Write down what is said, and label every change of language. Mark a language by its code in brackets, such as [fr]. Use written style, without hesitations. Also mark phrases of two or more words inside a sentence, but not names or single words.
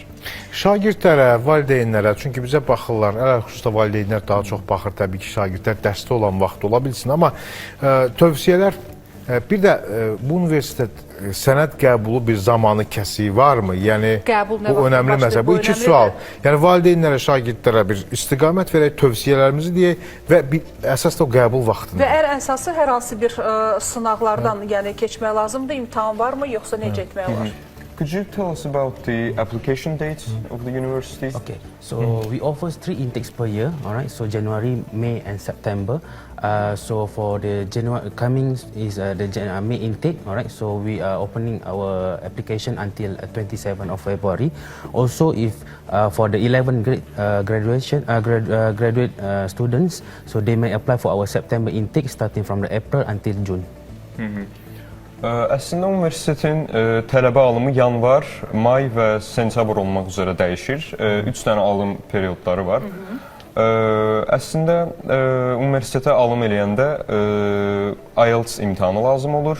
[az] Şagirdlərə, valideynlərə, çünki bizə baxırlar, xüsusilə valideynlər daha çox baxır, təbii ki, şagirdlər dərsdə olan vaxt ola bilsin, amma tövsiyələr, bir də bu universitet sənəd qəbulu bir zamanı kəsiyi varmı? Yəni, Qəbul nə bu vaxt önəmli başlayır? məsələ. Bu Bu iki önəmlidir. sual. Yəni, valideynlərə, şagirdlərə bir istiqamət verək, tövsiyələrimizi deyək və əsas da o qəbul vaxtını. Və ən əsası hər hansı bir sınaqlardan yəni keçmək lazımdır, imtahan varmı, yoxsa necə etmək olar? [en] Could you tell us about the application dates of the university? Okay, so we offer 3 intakes per year, all right? So January, May, and September. So for the January coming is the May intake, all right? So we are opening our application until 27th of February. Also, if for the 11th grade graduate students, so they may apply for our September intake starting from the April until June. [az] Əslində universitetin tələbə alımı yanvar, may və sentyabr olmaq üzrə dəyişir. 3 dənə alım periodları var. Əslində universitetə alım eləyəndə IELTS imtahanı lazım olur.